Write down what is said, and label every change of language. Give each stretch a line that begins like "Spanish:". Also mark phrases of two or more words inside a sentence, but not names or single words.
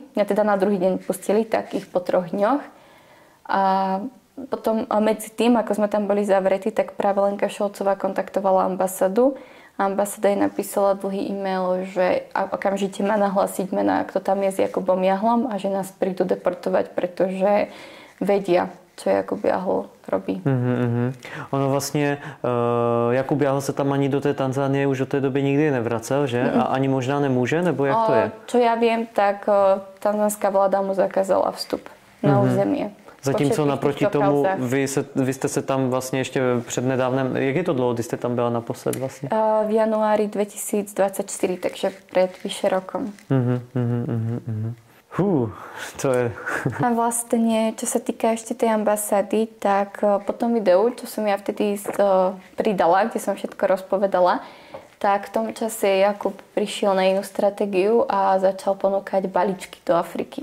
Slovak: Mňa teda na druhý deň pustili, tak ich po 3 dňoch. A potom medzi tým, ako sme tam boli zavretí, tak práve Lenka Šolcová kontaktovala ambasádu. Ambasáda jej napísala dlhý e-mail, že okamžite má nahlásiť mená, kto tam je s Jakubom Jahlom a že nás prídu deportovať, pretože vedia, čo Jakub Jahl robí.
Czech: Ono vlastně Jakub Jahl se tam ani do té Tanzánie už od té doby nikdy nevracel, že? A ani možná nemůže, nebo jak to je?
Slovak: Čo ja viem, tak tanzánska vláda mu zakázala vstup na územie.
Czech: Zatímco naproti tomu, vy jste se tam vlastně ještě přednedávnem, jak je to dlouho, kdy jste tam byla naposled vlastně?
Slovak: V januári 2024, takže před vyše rokom. To je... A vlastne, čo sa týka ešte tej ambasády, tak po tom videu, čo som ja vtedy pridala, kde som všetko rozpovedala, tak v tom čase Jakub prišiel na inú stratégiu a začal ponúkať balíčky do Afriky.